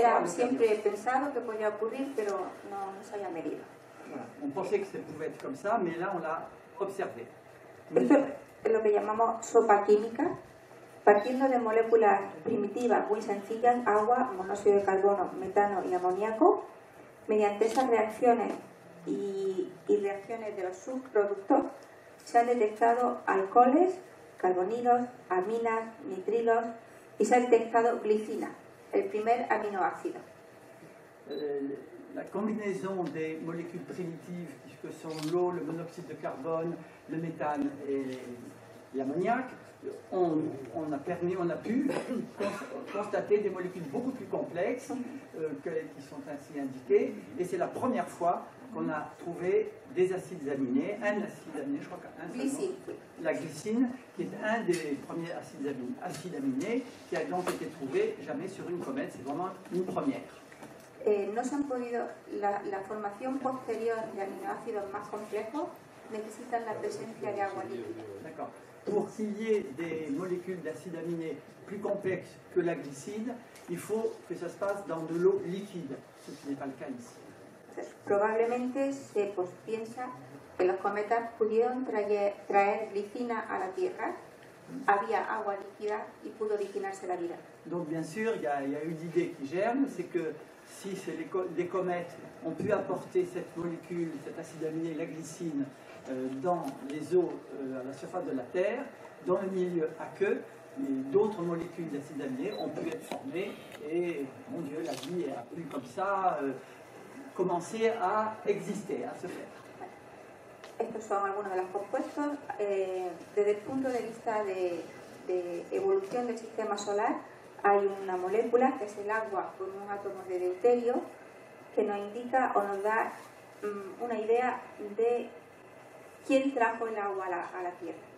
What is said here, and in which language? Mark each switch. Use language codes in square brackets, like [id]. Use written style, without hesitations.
[es] Era siempre pensado que podía ocurrir, pero no se había medido. [fr] Voilà. On pensait que ça pouvait être comme ça, mais là on l'a observé. [es] Esto es lo que llamamos sopa química, partiendo de moléculas primitivas muy sencillas, agua, monóxido de carbono, metano y amoníaco. Mediante esas reacciones y reacciones de los subproductos se han detectado alcoholes, carbonilos, aminas, nitrilos y se ha detectado glicina, el primer aminoácido. [fr] La combinaison des molécules primitives, puisque sont l'eau, le monoxyde de carbone, le méthane et l'ammoniac, on a pu constater des molécules beaucoup plus complexes qui sont ainsi indiquées, et c'est la première fois qu'on a trouvé des acides aminés, un acide aminé, je crois qu'un seul, la glycine, qui est un des premiers acides aminés qui a donc été trouvé jamais sur une comète, c'est vraiment une première. [es] No se han podido, la formación posterior de aminoácidos más complejos necesitan la presencia de agua líquida. [fr] D'accord. Pour qu'il y ait des molécules d'acides aminés plus complexes que la glycine, il faut que ça se passe dans de l'eau liquide, ce qui n'est pas le cas ici. [es] Probablemente se piensa que los cometas pudieron traer glicina a la Tierra, había agua líquida y pudo originarse la vida. [fr] Donc bien sûr, il y a eu l'idée qui germe, c'est que si des comètes ont pu apporter cette molécule, cet acide aminé, la glycine, dans les eaux à la surface de la Terre, dans le milieu aqueux, d'autres molécules d'acide aminé ont pu être formées et, mon Dieu, la vie a pu comme ça commencer à exister, à se faire. [es] Estos son algunos de los compuestos. Desde el punto de vista de evolución del sistema solar, hay una molécula que es el agua con un átomo de deuterio que nos indica o nos da una idea de quién trajo el agua a la Tierra.